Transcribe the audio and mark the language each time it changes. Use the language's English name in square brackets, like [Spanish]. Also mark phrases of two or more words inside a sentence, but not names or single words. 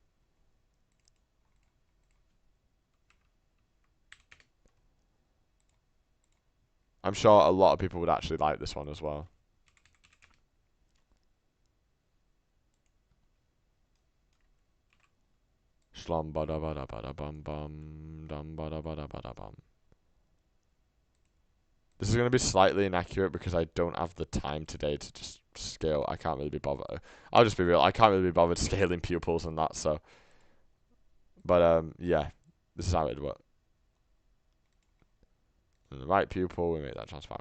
[English] I'm sure a lot of people would actually like this one as well. Slum bada bada bada bum bum dum bada bada bada bum. This is going to be slightly inaccurate because I don't have the time today to just scale. I can't really be bothered. I'll just be real. I can't really be bothered scaling pupils and that. So, but yeah, this is how it works. And the right pupil, we make that transparent.